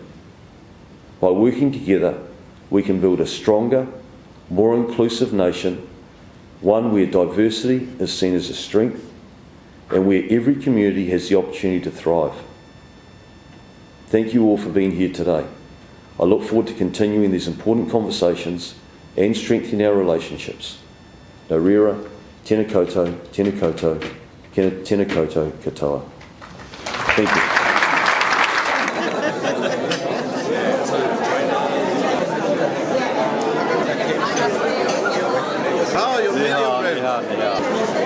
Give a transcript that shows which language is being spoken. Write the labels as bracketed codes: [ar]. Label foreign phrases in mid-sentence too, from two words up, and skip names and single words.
[en] By working together, we can build a stronger, more inclusive nation, one where diversity is seen as a strength and where every community has the opportunity to thrive. Thank you all for being here today. I look forward to continuing these important conversations and strengthening our relationships. [mi] Nō reira, tēnā koutou, tēnā koutou, tēnā koutou katoa. [en] Thank you. Oh, you're medium rare.